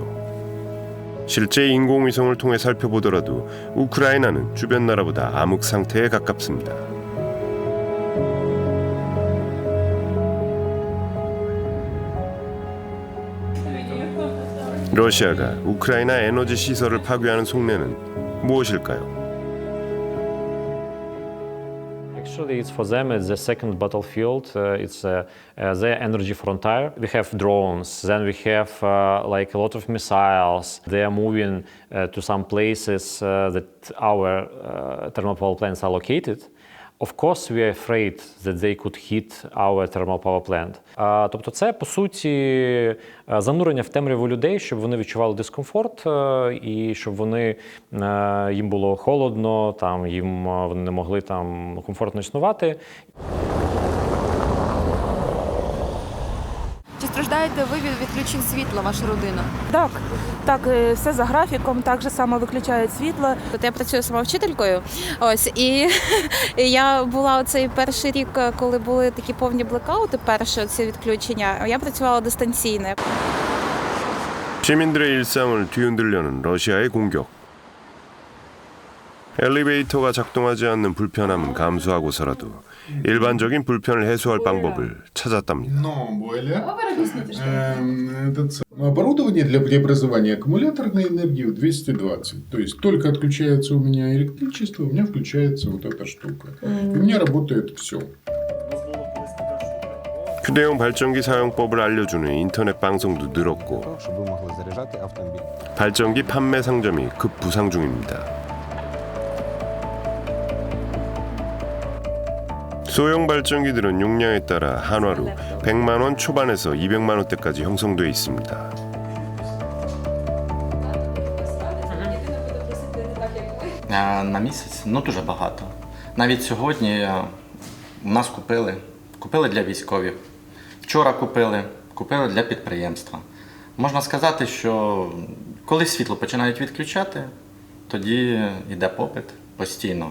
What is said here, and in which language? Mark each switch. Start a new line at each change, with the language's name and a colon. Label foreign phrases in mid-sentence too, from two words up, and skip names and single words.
Korean: 실제 인공위성을 통해 살펴보더라도 우크라이나는 주변 나라보다 암흑 상태에 가깝습니다. 러시아가 우크라이나 에너지 시설을 파괴하는 속내는 무엇일까요?
English: Actually, it's for them. It's the second battlefield. It's their energy frontier. We have drones. Then we have like a lot of missiles. They are moving to some places that our thermal power plants are located. Of course, we are afraid that they could hit our thermal power plant.
Ukrainian: Тобто це, по суті, занурення в темряву людей, щоб вони відчували дискомфорт і щоб вони, їм було холодно, там, вони не могли там комфортно існувати. Чи страждаєте ви від відключень світла, ваша родина? Так, все за графіком, так же само виключають світло. Я працюю сама вчителькою, і я була оцей перший рік, коли були такі повні блекаути, перші ці відключення, я працювала дистанційно.
Korean: 시민들의 일상을 뒤흔들려는 러시아의 공격. 엘리베이터가 작동하지 않는 불편함은 감수하고서라도 일반적인 불편을 해소할 방법을 찾았답니다.
Russian: Оборудование для преобразования аккумуляторной энергии в 220. То есть только отключается у меня электричество, у меня включается вот эта штука. И у меня работает все.
Korean: 휴대용 발전기 사용법을 알려주는 인터넷 방송도 늘었고 발전기 판매 상점이 급부상 중입니다. 소형 발전기들은 용량에 따라 한화로 100만 원 초반에서 200만 원대까지 형성돼 있습니다.
Ukrainian: На місяць? Дуже багато. Навіть сьогодні у нас купили для військових. Вчора купили для підприємства. Можна сказати, що коли світло починають відключати, тоді йде попит постійно.